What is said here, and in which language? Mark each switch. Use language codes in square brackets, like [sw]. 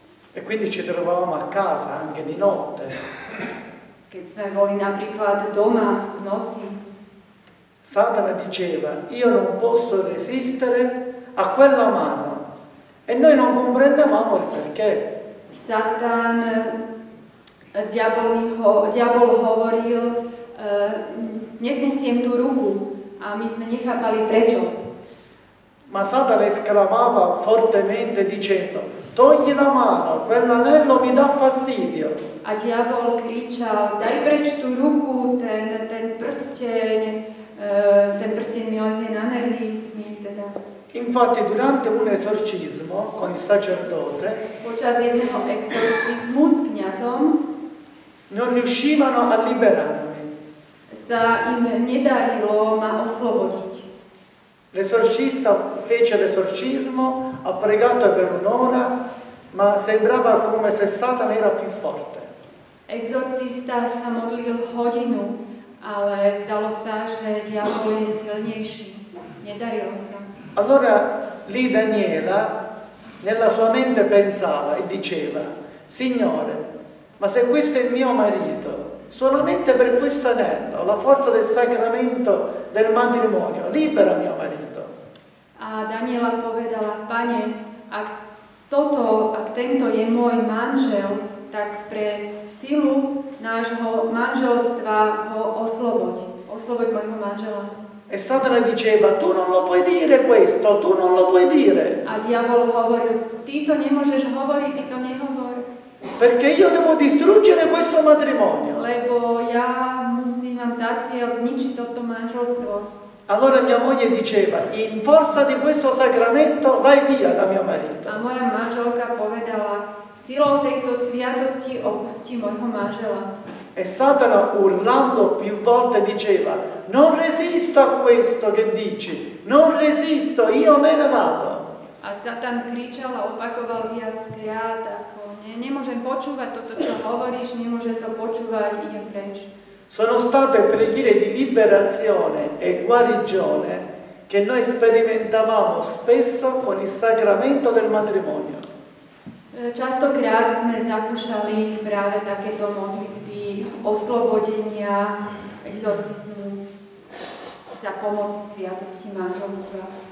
[it] e quindi ci trovavamo a casa anche di notte, [sk] keď sme boli napríklad doma v noci, [it] Satana diceva: io non posso resistere a quella mano, e noi non comprendevamo il perché. [sk] Satan, diabol hovoril, neznesiem tú ruku, a my sme nechápali prečo. [it] Ma Satana esclamava fortemente dicendo: togli la mano, quell'anello mi dà fastidio. [sk] A diabol kričal: daj preč tú ruku, ten prsteň mi lezie na nervy, mi teda. [it] Infatti durante un esorcismo con il sacerdote [sk] Počas jedného exorcizmu s kňazom [it] non riuscivano a liberarmi. [sk] sa im nedarilo ma oslobodiť. [it] L'esorcista fece l'esorcismo, ha pregato per un'ora, ma sembrava come se Satana era più forte. [sk] Exorcista sa modlil hodinu, ale zdalo sa, že diabol je silnejší. Nedarilo sa. [it] Allora lì Daniela nella sua mente pensava e diceva: Signore, ma se questo è il mio marito, solamente per questo anello, la forza del sacramento del matrimonio, libera mio marito. [sk] A Daniela povedala: Pane, ak tento je môj manžel, tak pre silu nášho manželstva ho osloboď môjho manžela. [it] E Satana diceva: tu non lo puoi dire questo, tu non lo puoi dire. [sk] A diabol hovoril: ty to nemôžeš hovoriť, ty to nehovor. [it] Perché io devo distruggere questo matrimonio. [sk] Lebo ja mám za cieľ zničiť toto manželstvo. [it] Allora mia moglie diceva: in forza di questo sacramento vai via da mio marito. [sk] A moja manželka povedala: silou tejto sviatosti opustí môjho manžela. [it] E Satana, urlando più volte, diceva: non resisto a questo che dici, non resisto, io me ne vado. [sk] A Satan kričal a opakoval viackrát, ako nemôžem počúvať toto, čo hovoríš, nemôžem to počúvať, idem preč. [it] Sono state preghiere di liberazione e guarigione che noi sperimentavamo spesso con il sacramento del matrimonio. [sk] Častokrát sme zakúšali práve takéto modlitby oslobodenia, exorcizmu za pomoci sviatosti manželstva.